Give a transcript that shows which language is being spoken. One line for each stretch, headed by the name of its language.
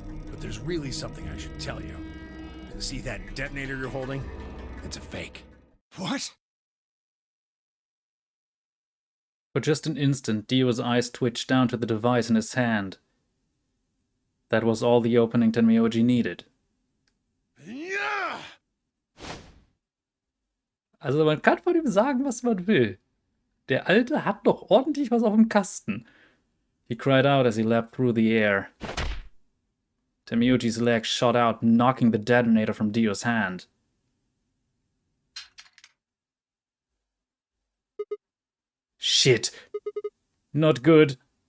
English: But there's really something I should tell you. See that detonator you're holding? It's a fake. What? For just an instant, Dio's eyes twitched down to the device in his hand. That was all the opening Tenmyoji needed. Yeah!
German: Also man kann von ihm sagen, was man will. Der Alte hat doch ordentlich was auf dem Kasten.
English: He cried out as he leapt through the air. Tenmyoji's leg shot out, knocking the detonator from Dio's hand. Shit. Not good.